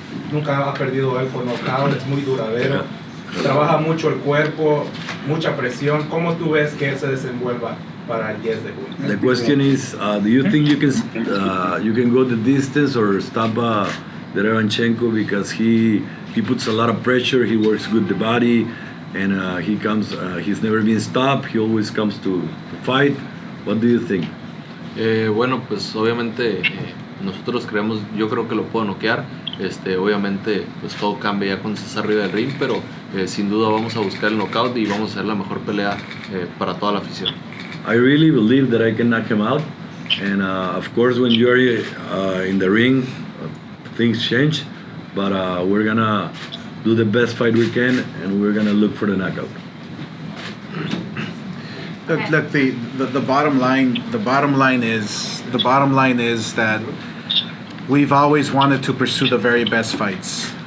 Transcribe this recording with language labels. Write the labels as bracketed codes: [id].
[es] Nunca ha perdido él por knockout, es muy duradero, trabaja mucho el cuerpo, mucha presión. ¿Cómo tú ves que él se desenvuelva para el 10 de junio? [en] The question is, do you think you can go the distance or stop Derevyanchenko, because he puts a lot of pressure, he works good the body, and he's never been stopped, he always comes to fight. What do you think? [es] Bueno, pues obviamente nosotros yo creo que lo puedo noquear. Obviamente pues todo cambia ya cuando estás arriba del ring, pero sin duda vamos a buscar el knockout y vamos a hacer la mejor pelea para toda la afición. [en] I really believe that I can knock him out, and of course when you're in the ring, things change, but we're gonna do the best fight we can, and we're gonna look for the knockout. Look, the bottom line is that we've always wanted to pursue the very best fights.